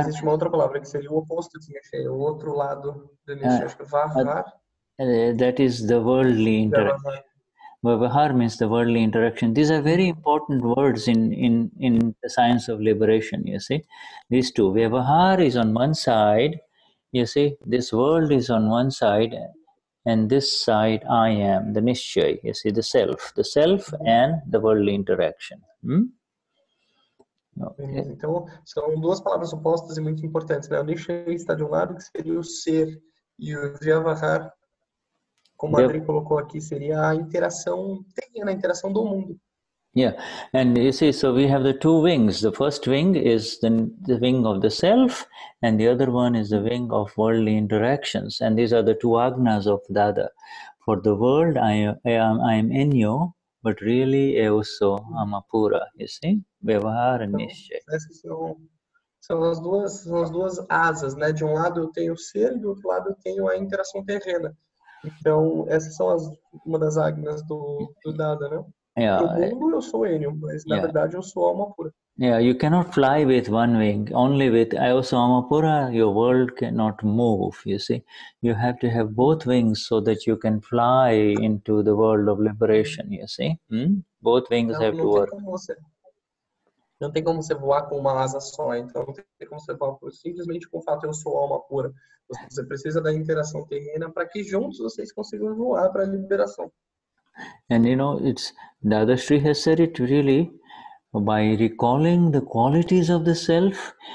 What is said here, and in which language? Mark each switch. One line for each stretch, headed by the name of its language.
Portuguese: Existe uma outra palavra que seria o oposto de Nischay, o outro lado de Nischay. Acho que Vahar.
English: That is the worldly interaction. Vyavahar means the worldly interaction. These are very important words in the science of liberation, you see. These two. Vyavahar is on one side, you see. This world is on one side, and this side I am, the Nischay, you see, the self and the worldly interaction. Okay.
Portuguese: Então, são duas palavras opostas e muito importantes, né? O Nischay está de um lado, que seria o ser, e o Vyavahar, como a Adri colocou aqui, seria a interação terrena, a interação do mundo.
English: Yeah, and you see, so we have the 2 wings. The first wing is the wing of the self, and the other one is the wing of worldly interactions. And these are the 2 agnas of Dada. For the world, I am Enio, but really
Portuguese: eu sou Amapura,
English: you see? Vyavahar and Nischay.
Portuguese: Essas são as duas asas, né? De um lado eu tenho o ser, e do outro lado eu tenho a interação terrena. Então, essas são uma das agnas do Dada, né? Yeah. No mundo eu sou Enio, mas na verdade eu sou alma pura.
English: Yeah, you cannot fly with one wing. Only with Ayasa Amapura, your world cannot move, you see. You have to have both wings so that you can fly into the world of liberation, you see. Both wings have to work.
Portuguese: Não tem como você voar com uma asa só, então não tem como você voar simplesmente com o fato de eu sou alma pura. Você precisa da interação terrena para que juntos vocês consigam voar para a liberação.
English: And Dadashri has said it really by recalling the qualities of the self.